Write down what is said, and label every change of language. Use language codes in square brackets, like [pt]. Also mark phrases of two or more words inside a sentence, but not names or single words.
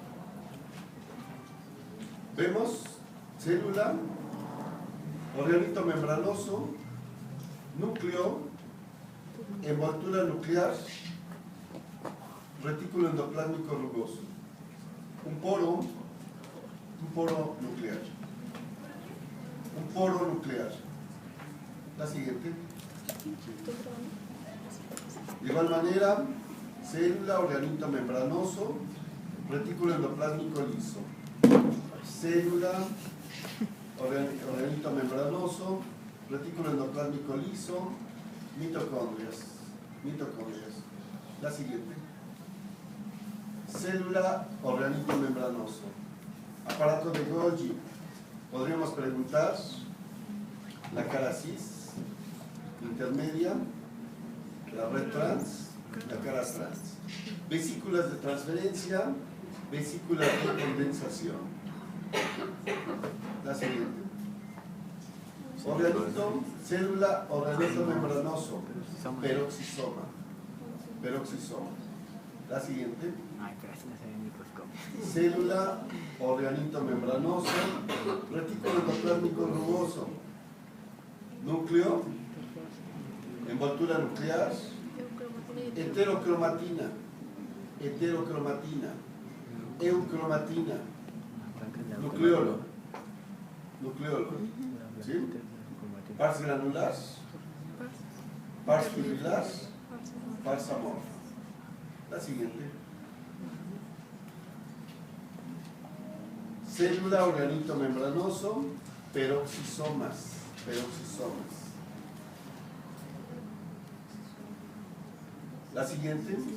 [es] Vemos célula, organito membranoso, núcleo, envoltura nuclear, retículo endoplásmico rugoso. Un poro nuclear. Un poro nuclear. La siguiente. De igual manera, célula, organito membranoso, retículo endoplásmico liso. Célula, organito membranoso, retículo endoplásmico liso, mitocondrias. La siguiente. Célula, organito membranoso. Aparato de Golgi. Podríamos preguntar la cara cis, intermedia, la red trans, la cara trans. Vesículas de transferencia, vesículas de condensación. La siguiente. Organito, célula, organito membranoso, peroxisoma. La siguiente. Célula, organito membranoso, retículo endoplásmico rugoso, núcleo, envoltura nuclear, heterocromatina, eucromatina, nucleolo, ¿sí? Pars granular, pars fibrilar, pars amorfa. La siguiente. Célula, organito membranoso, peroxisomas. La siguiente.